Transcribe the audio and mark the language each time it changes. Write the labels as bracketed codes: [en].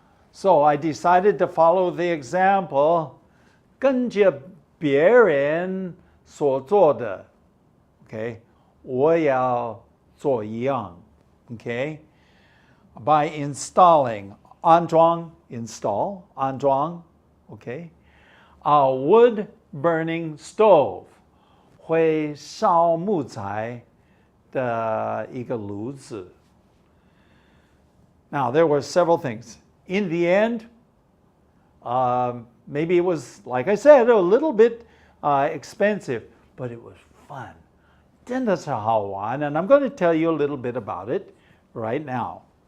[en] So I decided to follow the example, [zh] 跟着别人所做的. Okay, 我要做一样. [en] Okay, by installing, 安装, install, 安装. Okay, a wood-burning stove, [zh] 会烧木材的一个炉子. [en] Now, there were several things. In the end, maybe it was, like I said, a little bit expensive, but it was fun. [zh] 真的是好玩, [en] and I'm going to tell you a little bit about it right now.